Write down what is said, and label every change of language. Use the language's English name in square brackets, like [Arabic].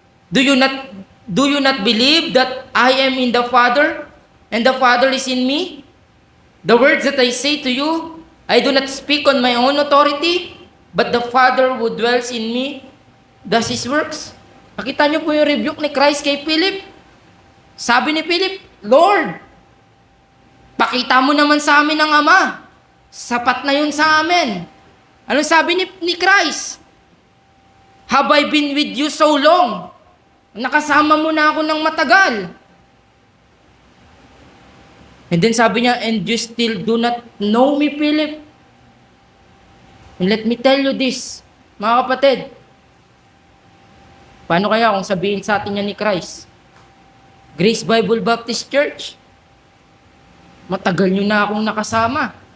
[English] Do you not believe that I am in the Father, and the Father is in me? The words that I say to you, I do not speak on my own authority, but the Father who dwells in me does His works. [Filipino] Nakita niyo po yung rebuke ni Christ kay Philip. Sabi ni Philip, Lord, pakita mo naman sa amin ang Ama. Sapat na yun sa amin. Anong sabi ni Christ? [English] Have I been with you so long? [Filipino] Nakasama mo na ako ng matagal. [English] And then [Filipino] sabi niya, [English] and you still do not know me, Philip? And let me tell you this, [Filipino] mga kapatid. Paano kaya kung sabihin sa atin niya ni Christ? Grace Bible Baptist Church, matagal nyo na akong nakasama.